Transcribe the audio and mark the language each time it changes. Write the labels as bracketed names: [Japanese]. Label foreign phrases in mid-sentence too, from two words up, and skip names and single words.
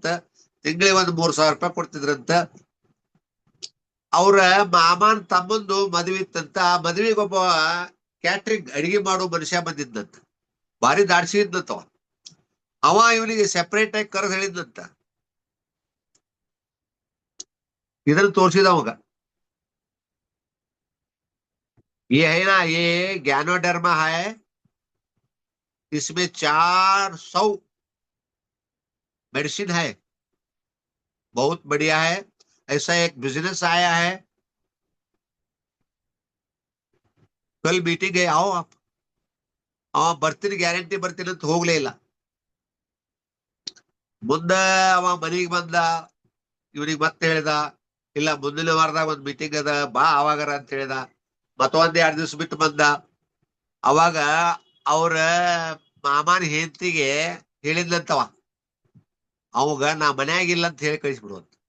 [Kannada] ತಿಂಗಳಿಗೆ ಒಂದು 3,000 ರೂಪಾಯಿ ಕೊಡ್ತಿದ್ರಂತ. ಅವ್ರ ಮಾಮನ್ ತಮ್ಮಂದು ಮದ್ವಿ ಇತ್ತಂತ. ಆ ಮದ್ವಿಗೆ ಒಬ್ಬ ಕ್ಯಾಟ್ರಿಂಗ್ ಅಡಿಗೆ ಮಾಡೋ ಮನುಷ್ಯ ಬಂದಿದ್ದಂತ. ಭಾರಿ ದಾಡ್ಸಿ ಇದ್ದಂತ. ಅವ ಇವನಿಗೆ ಸೆಪರೇಟ್ ಆಗಿ ಕರೆದು ಹೇಳಿದ್ನಂತ. ಇದನ್ನು ತೋರಿಸಿದ ಅವಾಗ. [Hindi] ये है ना, ये ज्ञानोडर्मा है, इसमें 400 मेडिसिन है, बहुत बढ़िया है, ऐसा एक बिजनेस आया है, कल मीटिंग है, आओ आप. [Kannada] ಅವ ಬರ್ತೀನಿ, ಗ್ಯಾರಂಟಿ ಬರ್ತೀನಿ ಅಂತ ಹೋಗ್ಲೇ ಇಲ್ಲ. ಮುಂದೆ ಅವ ಮನೆಗೆ ಬಂದ. ಇವನಿಗೆ ಮತ್ತೆ ಹೇಳ್ದ, ಇಲ್ಲ ಮುಂದಿನ ವಾರದಾಗ ಒಂದ್ ಮೀಟಿಂಗ್ ಅದ, ಬಾ ಅವಾಗಾರ ಅಂತ ಹೇಳ್ದ. ಮತ್ತೊಂದ್ 2 ದಿವ್ಸ ಬಿಟ್ಟು ಬಂದ. ಅವಾಗ ಅವ್ರ ಮಾಮನ ಹೆಂಡತಿಗೆ ಹೇಳಿದ್ಲಂತವ, ಅವಾಗ ನಾ ಮನ್ಯಾಗಿಲ್ಲ ಅಂತ ಹೇಳಿ ಕಳಿಸ್ಬಿಡುವಂತ.